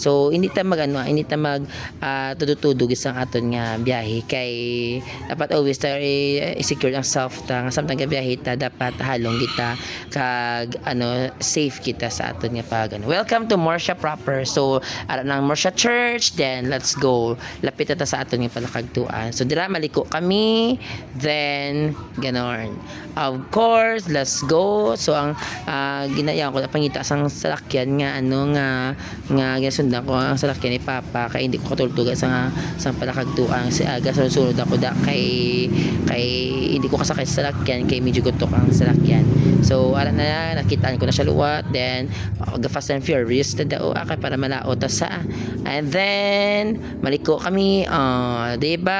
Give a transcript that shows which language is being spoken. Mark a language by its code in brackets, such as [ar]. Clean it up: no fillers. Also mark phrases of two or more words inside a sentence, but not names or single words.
[hil] So hindi ta tudutudog isang aton nga biyahe kay dapat always ta secure ang self ta nga samtang biyahe ta dapat halong kita kag safe kita sa aton nga pag [en] Welcome to Morsha proper. [hil] So ara nang Morsha Church, [en] then let's go. [hil] Lapit ta sa aton nga palakagtuan. So dira maliko kami [en] then ganon. Of course, let's go. [hil] So ang ginayang ko pangita sang salakyan nga nga gisundan ko ang salakyan ni Papa kay hindi ko katultugan sang palakagtuan si aga sunod ako da kay hindi ko kasakay sa salakyan kay medyo gutok ang salakyan. So ara na nakitaan ko na siya luwat then [en] Fast and Furious [hil] ta daw kay para malaot sa [en] and then [hil] maliko kami diba.